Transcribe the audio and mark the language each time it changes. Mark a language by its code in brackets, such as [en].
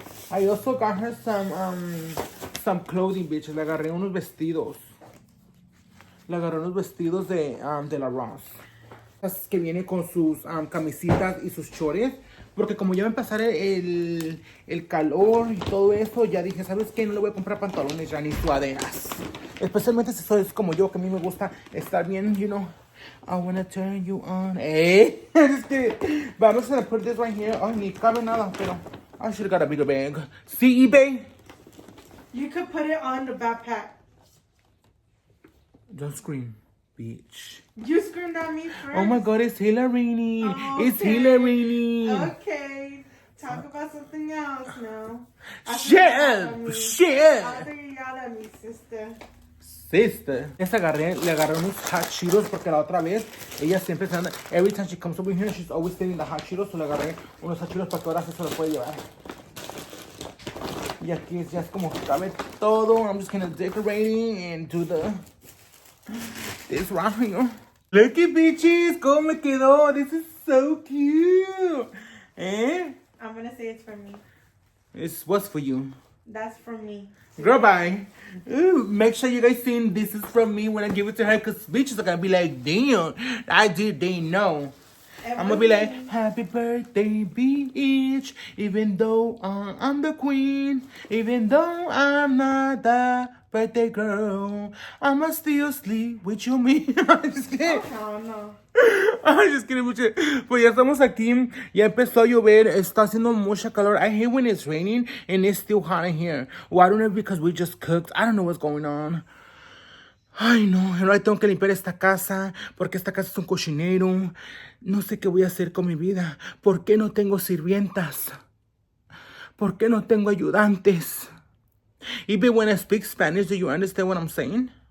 [en] I also got her some clothing, bitches. [es] Le agarré unos vestidos. De la Ross. Que viene con sus camisitas y sus chores. Porque como ya va a empezar el calor y todo eso, ya dije, ¿sabes qué? No le voy a comprar pantalones ya ni sudaderas. Especialmente si soy como yo, que a mí me gusta estar bien, [en] you know. I wanna turn you on. [es] Es que, vamos a [en] put this right here. [es] Ay, ni cabe nada, pero [en] I should have got a bigger bag. See, eBay? You could put it on the backpack. Don't scream, bitch. You screamed at me first. Oh my God, it's Hillary. Oh, It's okay. Hillary. Okay. Talk about something else now. Shit. I think you yelled at me, sister. Sister. [es] Le agarré unos hot Cheetos porque la otra vez ella siempre se anda. [en] Every time she comes over here, she's always getting the hot Cheetos. So [es] le agarré unos [en] hot Cheetos [es] para que ahora se lo puede llevar. Y aquí ya es como que cabe todo. [en] I'm just gonna decorate and do this right here. Look at bitches, [es] cómo me quedó. [en] This is so cute. I'm gonna say it's for me. It's what's for you. That's for me. Girl, bye. Ooh, make sure you guys see this is from me when I give it to her, because bitches are gonna be like, damn, I did, they know. I'm gonna be like, happy birthday, bitch. Even though I'm the queen, even though I'm not the birthday girl, I'ma still sleep with you, me. I'm just kidding. Oh, no. I'm just kidding, muchachos. [es] Pues ya estamos aquí. Ya empezó a llover. Está haciendo mucha calor. [en] I hate when it's raining and it's still hot in here. Well, I don't know if because we just cooked. I don't know what's going on. [es] Ay, no. Ahora tengo que limpiar esta casa porque esta casa es un cochinero. No sé qué voy a hacer con mi vida. ¿Por qué no tengo sirvientas? ¿Por qué no tengo ayudantes? [en] Even when I speak Spanish, do you understand what I'm saying?